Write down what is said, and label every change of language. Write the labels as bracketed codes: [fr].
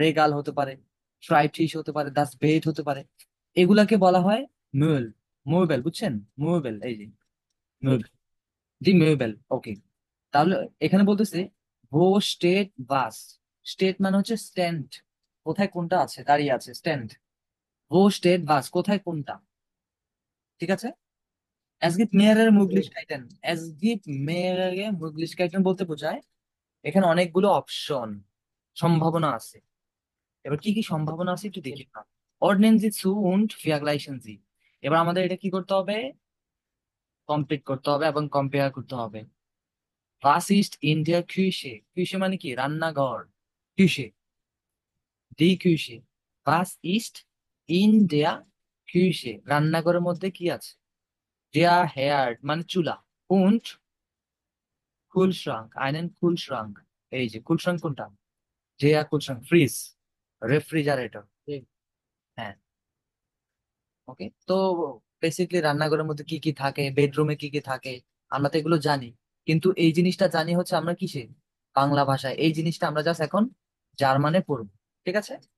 [bn] Regal হতে পারে, ট্রাইটিস হতে পারে, দাস বেড হতে পারে, এগুলাকে বলা হয় möbel। মোবেল, বুঝছেন? মোবেল, এই যে möbel, জি möbel, ওকে। তাহলে এখানে বলতেছে [de] ভো স্টেট বাস। [bn] স্টেট মানে হচ্ছে স্ট্যান্ড, কোথায় কোনটা আছে, দাঁড়িয়ে আছে, স্ট্যান্ড। [de] ভো স্টেট বাস, [bn] কোথায় কোনটা, ঠিক আছে? [de] Es gibt mehrere Möglichkeiten, [bn] es gibt mehrere Möglichkeiten বলতে বোঝায় এখানে অনেকগুলো অপশন, সম্ভাবনা আছে। এবার কি কি সম্ভাবনা আছে একটু দেখি না। [de] Ordnen Sie zu und vergleichen Sie। [bn] এবার আমাদের এটা কি করতে হবে? কমপ্লিট করতে হবে এবং কম্পেয়ার করতে হবে। [de] Was ist in der Küche? Küche [bn] মানে কি? [de] রান্নাঘর, Küche, die Küche। Was ist in der Küche? [bn] রান্নাঘরের মধ্যে কি আছে? [de] Der Herd [bn] মানে চুলা। [de] Und Kühlschrank, einen Kühlschrank। [bn] এই যে Kühlschrank কোনটা? [de] Der Kühlschrank, [bn] fridge, refrigerator. জি। হ্যাঁ, ওকে। তো বেসিকলি রান্নাঘরের মধ্যে কি কি থাকে, বেডরুমে কি কি থাকে, আমরা তো এগুলো জানি। কিন্তু এই জিনিসটা জানি হচ্ছে আমরা কিসে? বাংলা ভাষায়। এই জিনিসটা আমরা জাস্ট এখন জার্মানে পড়বো, ঠিক আছে?